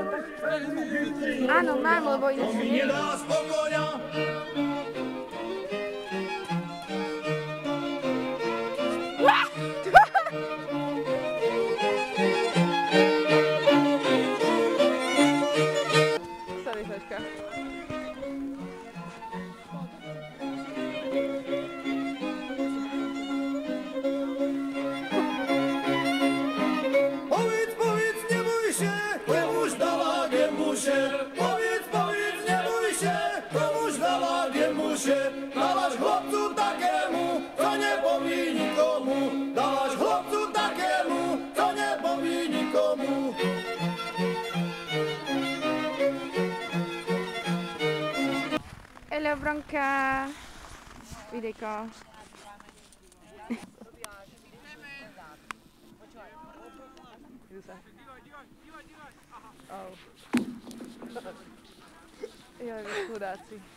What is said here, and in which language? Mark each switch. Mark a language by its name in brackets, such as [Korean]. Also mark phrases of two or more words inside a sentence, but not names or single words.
[Slovak] Áno, mám, lebo ináč To mi nedá spokoja. Sorry, Saška. [Polish] Powiedz, nie bój się, komuś dała gębusie. Powiedz, nie bój się, komuś dała gębusie. Dałaś chłopcu takiemu, co nie powie nikomu. Dałaś chłopcu takiemu, co nie powie nikomu. [Slovak] Hello, Bronka. Videjko. Joj, vy chudáci.